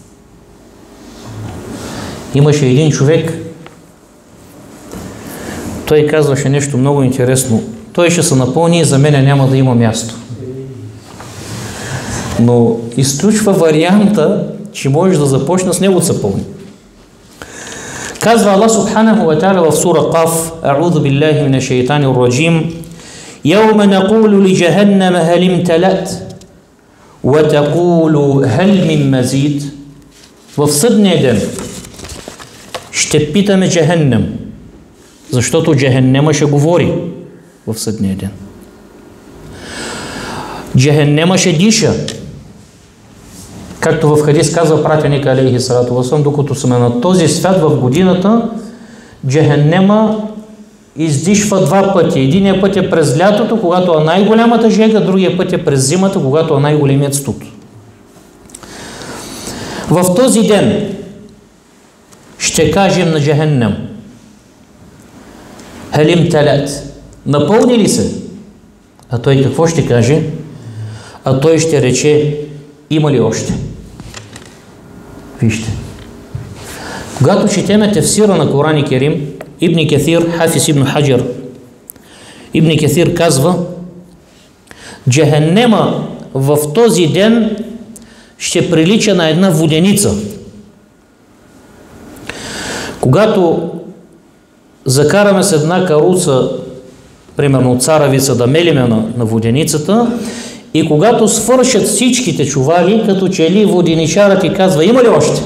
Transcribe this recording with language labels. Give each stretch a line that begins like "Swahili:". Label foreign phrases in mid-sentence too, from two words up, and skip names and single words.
Bulgarian: Имаше един човек, той казваше нещо много интересно. Той ще се напълни и за мене няма да има място. Но изключва варианта, че можеш да започне с него да се пълни. Казва Аллах
Arabic: سبحانه وتعالى
Bulgarian: в сура Каф:
Arabic: "أعوذ بالله من الشيطان الرجيم. يوم نقول لجهنم هل امتلأت وتقول هل من مزيد."
Bulgarian: В съдния ден ще питаме Джехеннем, защото Джехеннема ще говори в съдния ден. Джехеннема ще диша. Както в хадис казва пратеник
Arabic: عليه الصلاة والسلام,
Bulgarian: докато сме на този свят в годината, Джехеннема издишва два пъти. Единият път е през лятото, когато е най-голямата жега, другия път е през зимата, когато е най-големият студ. В този ден ще кажем на Джехеннем:
Arabic: "هل امتلأت",
Bulgarian: напълни ли се? А той какво ще каже? А той ще рече: "Има ли още?" Вижте. Когато четеме тефсира на Коран Керим, Ибн Каthир, Хафиз Ибн Хаджар, Ибн Каthир казва: Джехеннема в този ден ще прилича на една воденица. Когато закараме с една каруца, примерно царевица, да мелиме на воденицата, и когато свършат всичките чували, като че ли воденичарът и казва: "Има ли още?